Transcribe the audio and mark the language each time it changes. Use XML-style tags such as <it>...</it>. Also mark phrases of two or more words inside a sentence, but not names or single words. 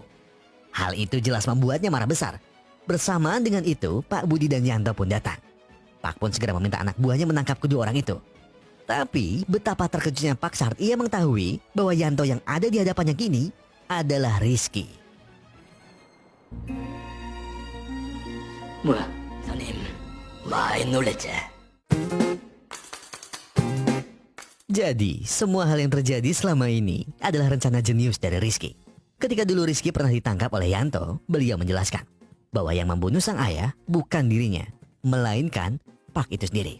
<id>Hal itu jelas membuatnya marah besar. Bersamaan dengan itu, Pak Budi dan Yanto pun datang. Pak pun segera meminta anak buahnya menangkap kedua orang itu. Tapi betapa terkejutnya Pak saat ia mengetahui bahwa Yanto yang ada di hadapannya kini adalah Rizky.</id> <ko>뭐야, 선임. 많이 놀랬지?</ko> <id>Jadi, semua hal yang terjadi selama ini adalah rencana jenius dari Rizky. Ketika dulu Rizky pernah ditangkap oleh Yanto, beliau menjelaskan bahwa yang membunuh sang ayah bukan dirinya, melainkan Pak itu sendiri.</id>